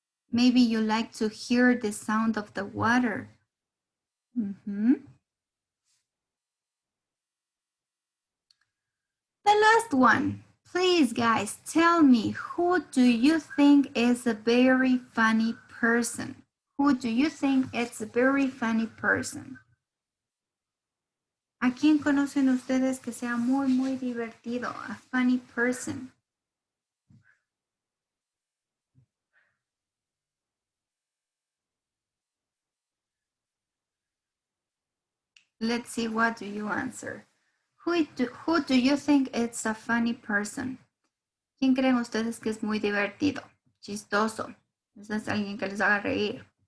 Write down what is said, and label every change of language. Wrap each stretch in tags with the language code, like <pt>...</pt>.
<en>Maybe you like to hear the sound of the water. The last one. Please, guys, tell me, who do you think is a very funny person? Who do you think is a very funny person?</en> <es>¿A quién conocen ustedes que sea muy, muy divertido?</es> <en>A funny person. Let's see, what do you answer? Who do you think is a funny person?</en> <es>¿Quién creen ustedes que es muy divertido? Chistoso. Ese es alguien que les haga reír.</es>